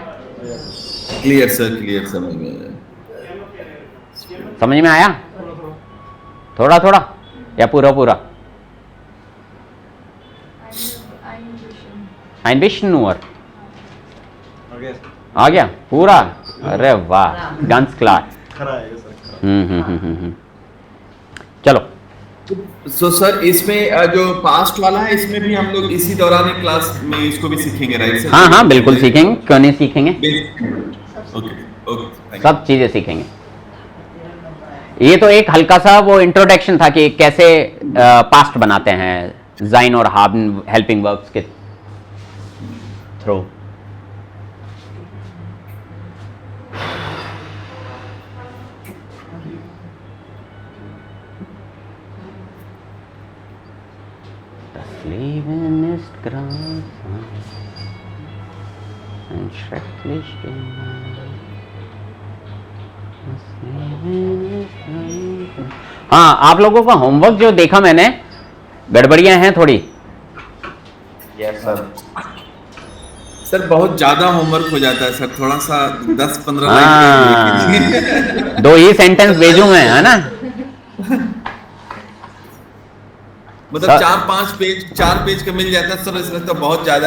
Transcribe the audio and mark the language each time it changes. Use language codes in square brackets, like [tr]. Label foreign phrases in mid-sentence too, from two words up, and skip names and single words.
[en] clear sir, [hi] क्लियर समझ में आया। समझ में आया? थोड़ा थोड़ा या पूरा पूरा? Einbischen आ गया पूरा? अरे वाह, [de] ganz klar। चलो। [en] so sir, [hi] इसमें जो पास्ट वाला है, इसमें भी हम लोग इसी दौरान एक क्लास में इसको भी सीखेंगे, [en] right sir? [hi] हाँ हाँ बिल्कुल सीखेंगे, क्यों नहीं सीखेंगे, [en] okay okay, [hi] सब चीजें सीखेंगे। ये तो एक हल्का सा वो इंट्रोडक्शन था कि कैसे पास्ट बनाते हैं जाइन और हावन [en] helping verbs [hi] के थ्रू। [de] Leben ist grausam ein schrecklich gemein. Das Leben ist grausam। [hi] हाँ, आप लोगों का होमवर्क जो देखा मैंने, गड़बड़ियां हैं थोड़ी। [en] yes sir. [hi] सर बहुत ज्यादा होमवर्क हो जाता है सर, थोड़ा सा 10-15 हाँ, लाइन। दो ही सेंटेंस भेजूं मैं, है ना? मतलब 4 पेज का मिल जाता है सर, इसमें तो बहुत ज्यादा है।